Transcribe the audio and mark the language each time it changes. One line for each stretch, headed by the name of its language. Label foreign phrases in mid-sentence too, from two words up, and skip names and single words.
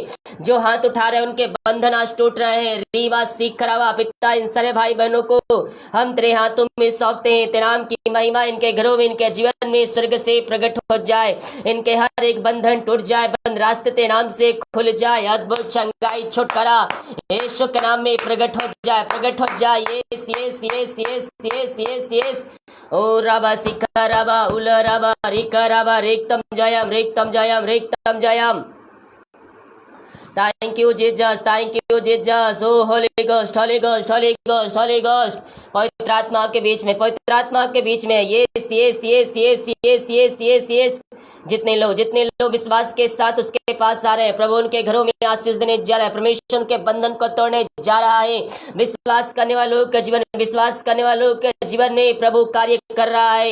Hindi: जो हाथ उठा रहे हैं उनके बंधन आज टूट रहे हैं। रीवा सीखरावा पिता इन सारे भाई बहनों को हम तेरे हाथों में सौंपते हैं। तेरे नाम की महिमा इनके घरों में इनके जीवन में स्वर्ग से प्रकट हो जाए। इनके हर एक बंधन टूट जाए। बंद रास्ते तेरे नाम से खुल जाए। अद्भुत चंगाई छुटकारा यीशु के नाम में प्रकट हो जाए।
English: yes yes yes yes yes yes yes. ओ राबा सिखराबा उलराबा रिकराबा रिक्तम जयम। Thank you, Jesus. Thank you, Jesus. Oh, Holy Ghost.
Hindi: पवित्र आत्मा के बीच में यस। जितने लोग विश्वास के साथ उसके पास आ रहे हैं प्रभु उनके घरों में आशीष देने जा रहा है। परमेश्वर के बंधन को तोड़ने जा रहा है। विश्वास करने वालों के जीवन में प्रभु कार्य कर रहा है।